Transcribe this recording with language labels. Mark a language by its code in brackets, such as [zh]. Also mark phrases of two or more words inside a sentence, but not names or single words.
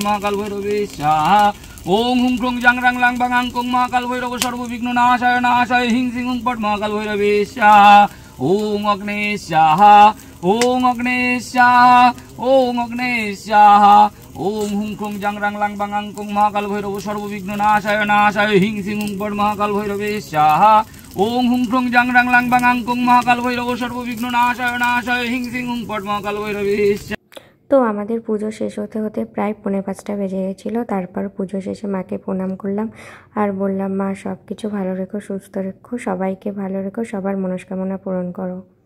[sa] महाकाल भैरवे स्वाहा ओम हुं क्रों जंग रंग लंग बांगांकुं महाकाल भैरव सर्वविघ्न नाशाय नाशाय हिं सिंह हुं पट महाकाल भैरवे स्वाहा ओम अग्ने स्वाहा ओम अग्ने स्वाहा ओम अग्ने स्वाहा ओम हुं क्रों जंग रंग लंग बांगांकुं महाकाल भैरव सर्वविघ्न नाशाय नाशाय हिं सिंह हुं पट महाकाल भैरवे स्वाहा ओम हुं क्रों जंग रंग लंग बांगांकुं महाकाल भैरव सर्वविघ्न नाशाय नाशाय हिं सिंह हुं पट महाकाल भैरवे। [bn] তো আমাদের পুজো শেষ হতে হতে প্রায় 4:45 বেজে গেছিলো। তারপর পুজো শেষে মাকে প্রণাম করলাম আর বললাম মা সব কিছু ভালো রেখো, সুস্থ রেখো, সবাইকে ভালো রেখো, সবার মনস্কামনা পূরণ করো।